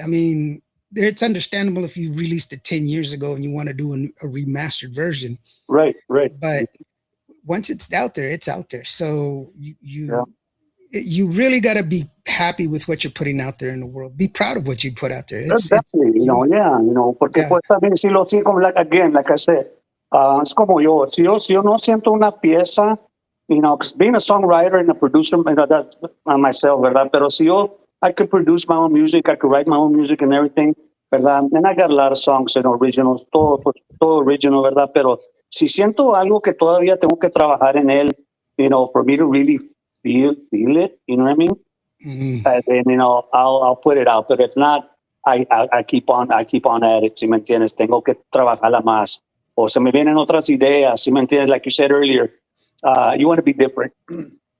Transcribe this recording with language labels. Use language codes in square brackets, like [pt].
[en] I mean, it's understandable if you released it 10 years ago and you want to do a remastered version, Right. Right. but once it's out there, it's out there. So Yeah. you really got to be happy with what you're putting out there in the world. Be proud of what you put out there. It's Exactly. you know, Yeah. Porque yeah. [es] pues también si lo sigo, like again, like I said, es como yo. [en] Si yo no siento una pieza, 'cause being a songwriter and a producer, that's myself, ¿verdad? Pero si yo, I could produce my own music, I could write my own music and everything, ¿verdad? And I got a lot of songs, originals, todo, pues, todo original, ¿verdad? [es] Pero si siento algo que todavía tengo que trabajar en él, for me to really feel it, you know what I mean? Mhm. [en] And then I'll put it out. But if not, I keep on at it. [es] ¿Sí me entiendes? Tengo que trabajarla más. O se me vienen otras ideas. ¿Sí me entiendes? [en] Like you said earlier, you want to be different, and